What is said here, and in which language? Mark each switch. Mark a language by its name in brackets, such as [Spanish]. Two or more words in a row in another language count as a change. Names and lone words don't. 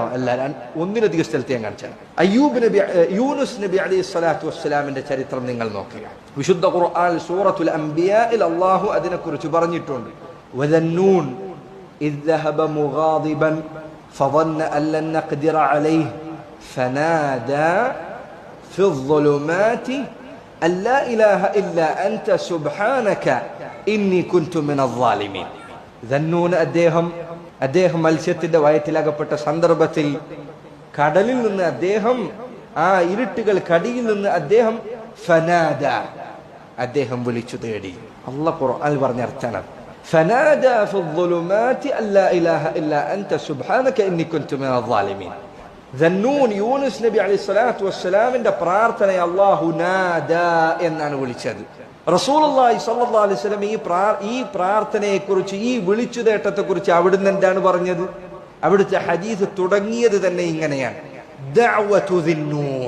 [Malayalam] അല്ല, ഒന്നിലധികം സ്ഥലത്ത് ഞാൻ കാണിച്ചാണ്. യൂനുസ് നബി [Arabic] عليه الصلاة [Malayalam] വസ്സലാമിന്റെ ചരിത്രം നിങ്ങൾ നോക്കുക. വിശുദ്ധ ഖുർആൻ സൂറത്തുൽ അംബിയായിൽ അല്ലാഹു അതിനെക്കുറിച്ച് പറഞ്ഞിട്ടുണ്ട്. [Arabic] وذا النون إذ ذهب مغاضبا ഫظن أن لن نقدر عليه فنادى في الظلمات أن لا إله إلا أنت سبحانك إني كنت من الظالمين. [Malayalam] ذنون അദ്ദേഹം മത്സ്യത്തിന്റെ വയറ്റിലകപ്പെട്ട സന്ദർഭത്തിൽ കടലിൽ നിന്ന് അദ്ദേഹം, ആ ഇരുട്ടുകൾ കടിയിൽ നിന്ന് അദ്ദേഹം ഫനാദ, അദ്ദേഹം വിളിച്ചു തേടി. അല്ലാഹു ഖുർആനിൽ പറഞ്ഞ അർത്ഥമാണ് [Arabic] ഫനാദ في الظلمات أن لا إله إلا أنت سبحانك إني كنت من الظالمين. [Malayalam] ദന്നൂൻ യൂനുസ് നബി [Arabic] عليه الصلاة [Malayalam] വസ്സലാമിന്റെ പ്രാർത്ഥനയെ അല്ലാഹു നാദാ എന്നാണ് വിളിച്ചത്. റസൂലുള്ളാഹി [Arabic] صلى الله عليه وسلم [Malayalam] ഈ പ്രാർത്ഥനയെക്കുറിച്ച്, ഈ വിളിച്ചു തേട്ടത്തെക്കുറിച്ച് അവിടുന്ന് എന്താണ് പറഞ്ഞത്? അവിടുത്തെ ഹദീസ് തുടങ്ങിയത് തന്നെ ഇങ്ങനെയാണ്, [Arabic] دعوة ذي النون.